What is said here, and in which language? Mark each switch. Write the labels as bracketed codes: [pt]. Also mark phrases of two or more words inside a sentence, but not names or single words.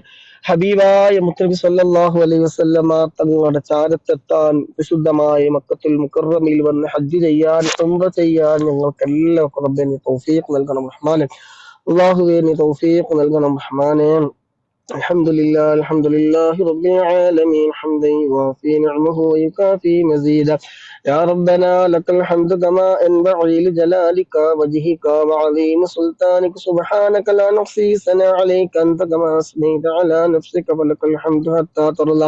[ml] ഹബീബായ മുത്തനബി [ar] صلى الله عليه وسلم [ml] തങ്ങളുടെ ചാരത്തെത്താൻ വിശുദ്ധമായ മക്കത്തുൽ മുക്കറമയിൽ വന്ന് ഹജ്ജ് ചെയ്യാൻ ഉംറ ചെയ്യാൻ ഞങ്ങൾക്ക് എല്ലാവർക്കും റബ്ബേ നീ തൗഫീഖ് നൽകണം റഹ്മാനെ. അല്ലാഹുവേ നീ തൗഫീഖ് നൽകണം റഹ്മാനെ. [ar] الحمد لله رب العالمين حمدا يوافي نعمه ويكافي مزيدا. يا ربنا لك الحمد كما ينبغي لجلالك وجهك وعظيم سلطانك. سبحانك لا نحصي ثناء عليك أنت كما أثنيت على نفسك فلك الحمد حتى ترضى.